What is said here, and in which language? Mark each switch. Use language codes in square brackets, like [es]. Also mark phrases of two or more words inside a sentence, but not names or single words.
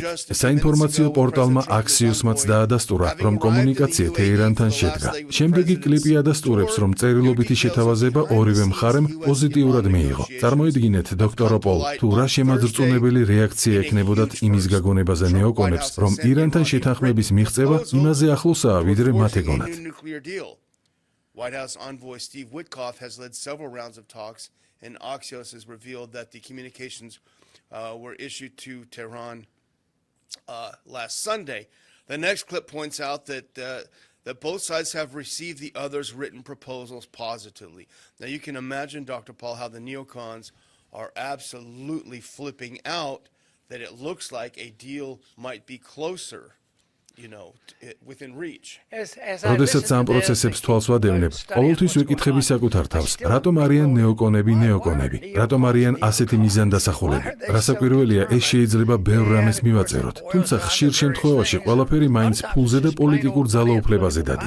[ka] საინფორმაციო პორტალმა Axios-მაც დაადასტურა, რომ კომუნიკაცია თეირანთან შედგა. შემდეგი კლიპი ადასტურებს, რომ წერილობითი შეთავაზება ორივე მხარემ პოზიტიურად მიიღო. წარმოიდგინეთ, დოქტორ პოლ, თუ რა შემაძრწუნებელი რეაქცია ექნებოდათ იმის გაგონებაზე ნეოკონებს, რომ ირანთან შეთანხმების მიღწევა იმაზე ახლოსაა, ვიდრე მათ ეგონათ. [en] White House envoy Steve Witkoff has led several rounds of talks, and Axios has revealed that the communications were issued to Tehran last Sunday. The next clip points out that both sides have received the other's written proposals positively. Now you can imagine, Dr. Paul, how the neocons are absolutely flipping out that it looks like a deal might be closer. Within reach. [ka] როდესაც ამ პროცესებს თვალს ვადევნებ, ყოველთვის ვიკითხები საკუთარ თავს, რატომ არიან ნეოკონები ნეოკონები? რატომ არიან ასეთი მიზანდასახულები? რასაკვირველია, ეს შეიძლება ბევრ რამეს მივაწეროთ, თუმცა ხშირ შემთხვევაში ყველაფერი მაინც ფულზე და პოლიტიკურ ძალაუფლებაზე დადის.